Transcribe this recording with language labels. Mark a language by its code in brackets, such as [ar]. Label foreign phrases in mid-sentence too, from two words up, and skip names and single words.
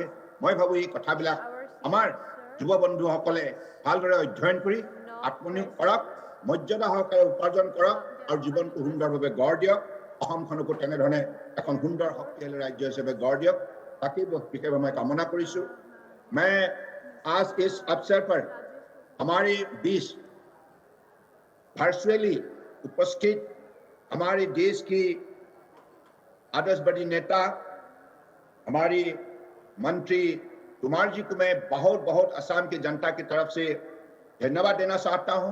[as] মই ভাবোঁ এই কথাবিলাক আমাৰ যুৱ বন্ধুসকলে ভালদৰে অধ্যয়ন কৰি আত্মনিয়োগ কৰক, মৰ্যাদা সহকাৰে উপাৰ্জন কৰক আৰু জীৱনটো সুন্দৰভাৱে গঢ় দিয়ক। অসমখনকো তেনেধৰণে এখন সুন্দৰ শক্তিশালী ৰাজ্য হিচাপে গঢ় দিয়ক, তাকেই বিশেষভাৱে মই কামনা কৰিছোঁ। [hi] मैं आज इस अवसर पर हमारे बीच वर्चुअली उपस्थित हमारे देश की आदर्शवादी नेता हमारी मंत्री कुमार जी को मैं बहुत बहुत असम की जनता की तरफ से धन्यवाद देना चाहता हूं।